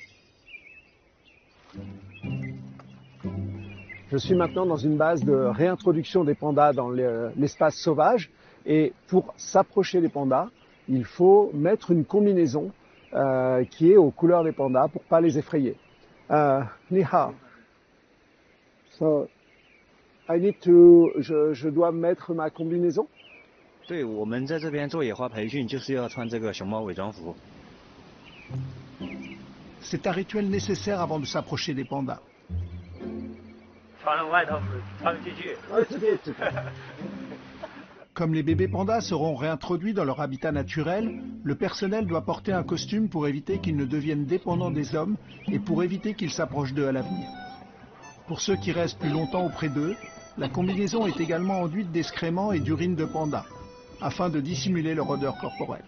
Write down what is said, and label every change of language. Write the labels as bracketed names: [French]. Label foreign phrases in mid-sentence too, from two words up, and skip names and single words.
[French] Je suis maintenant dans une base de réintroduction des pandas dans l'espace sauvage. Et pour s'approcher des pandas, il faut mettre une combinaison qui est aux couleurs des pandas pour ne pas les effrayer. [Chinese] 你好. [French] So, je dois mettre ma combinaison? [Chinese] 对，我们在这边做野花培训，就是要穿这个熊猫伪装服。 [French] C'est un rituel nécessaire avant de s'approcher des pandas. [Chinese] 穿外套穿进去。 [French] Comme les bébés pandas seront réintroduits dans leur habitat naturel, le personnel doit porter un costume pour éviter qu'ils ne deviennent dépendants des hommes et pour éviter qu'ils s'approchent d'eux à l'avenir. Pour ceux qui restent plus longtemps auprès d'eux, la combinaison est également enduite d'excréments et d'urine de panda, afin de dissimuler leur odeur corporelle.